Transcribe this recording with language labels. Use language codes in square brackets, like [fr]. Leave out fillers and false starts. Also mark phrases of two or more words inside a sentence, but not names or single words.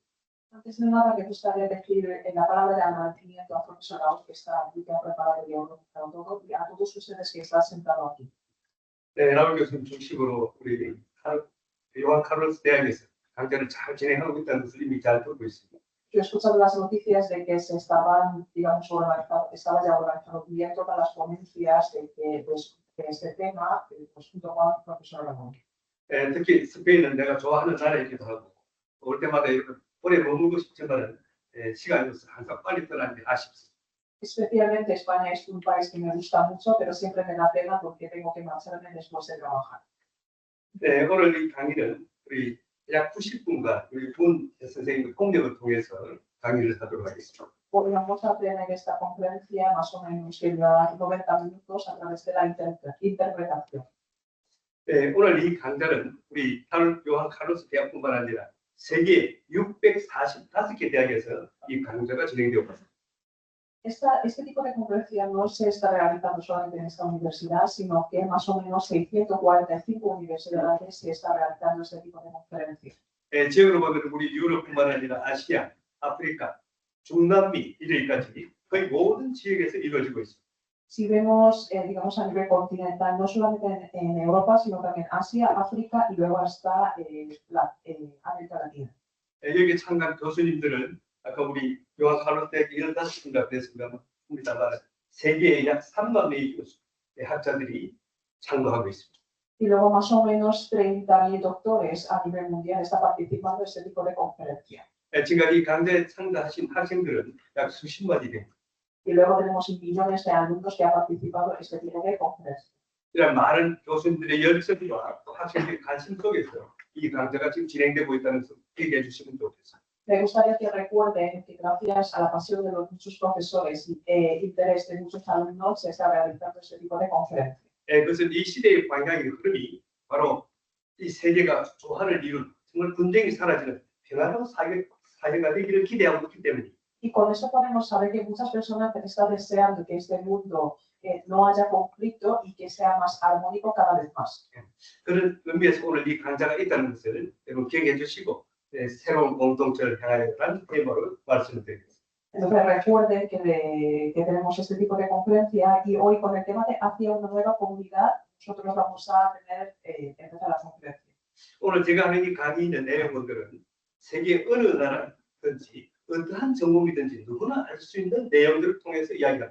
[es] Antes de nada, me gustaría decir la palabra de agradecimiento al profesor Raúl que está aquí, que ha preparado el guión para todo, y a todos ustedes que están sentados aquí. [ko] 라울 교수님 중심으로 우리 요한 카를로스 대학에서 강좌를 잘 진행하고 있다는 것을 이미 잘 듣고 있습니다. [es] Yo he escuchado las noticias de que se estaban, digamos, estaba ya organizando bien todas las ponencias de este tema, pues, junto con el profesor Raúl. [ko] 특히 스페인은 내가 좋아하는 나라이기도 하고 올 때마다 오래 머물고 싶지만 시간이 없어서 항상 빨리 떠나는 게 아쉽습니다. [es] Especialmente España es un país que me gusta mucho, pero siempre me da pena porque tengo que marcharme después de trabajar. [ko] 오늘 이 강의는 우리 약 90분간 우리 분 선생님의 통역을 통해서 강의를 하도록 하겠습니다. [es] Hoy vamos a tener esta conferencia más o menos que dura 90 minutos a través de la interpretación. [ko] 오늘 이 강좌는 우리 요한 카를로스 대학뿐만 아니라 세계 645개 대학에서 이 강좌가 진행되고 있습니다. [es] Este tipo de conferencia no se está realizando solamente en esta universidad, sino que más o menos 645 universidades se está realizando este tipo de conferencia. [ko] 지역으로 보면 우리 유럽뿐만 아니라 아시아, 아프리카, 중남미 이르기까지 거의 모든 지역에서 이루어지고 있습니다. [es] Si vemos, digamos, a nivel continental, no solamente en Europa, sino también Asia, África y luego hasta América Latina. [ko] 여기 참가한 교수님들은 아까 우리 요한 카를로스 대학 15군데가 됐습니다만 세계에 약 3만 명의 교수, 학자들이 참가하고 있습니다. [es] Y luego más o menos 30.000 doctores a nivel mundial están participando en este tipo de conferencia. [ko] 지금까지 이 강좌에 참가하신 학생들은 약 수십만이 됩니다. [es] Y luego tenemos millones de alumnos que han participado en este tipo de conferencia. [ko] 이런 많은 교수님들의 열정과 학생들의 관심 속에서 이 강좌가 지금 진행되고 있다는 것을 얘기해 주시면 좋겠습니다. [es] Me gustaría que recuerden que gracias a la pasión de muchos profesores y interés de muchos alumnos se está realizando este tipo de conferencia. [ko] 그것은 이 시대의 방향의 흐름이 바로 이 세계가 조화를 이룬 정말 분쟁이 사라지는 평화로운 사회가 되기를 기대하고 있기 때문입니다. [es] Y con esto podemos saber que muchas personas están deseando que este mundo no haya conflicto y que sea más armónico cada vez más. [ko] 그런 의미에서 오늘 이 강좌가 있다는 것을 여러분 기억해 주시고 새로운 공동체를 향하여라는 테마로 말씀을 드리겠습니다. [es] Entonces recuerden que tenemos este tipo de conferencia y hoy con el tema de hacia una nueva comunidad nosotros vamos a tener empezar la conferencia. [ko] 오늘 제가 하는 이 강의 있는 내용들은 세계 어느 나라든지 어떠한 전공이든지 누구나 알 수 있는 내용들을 통해서 이야기합니다.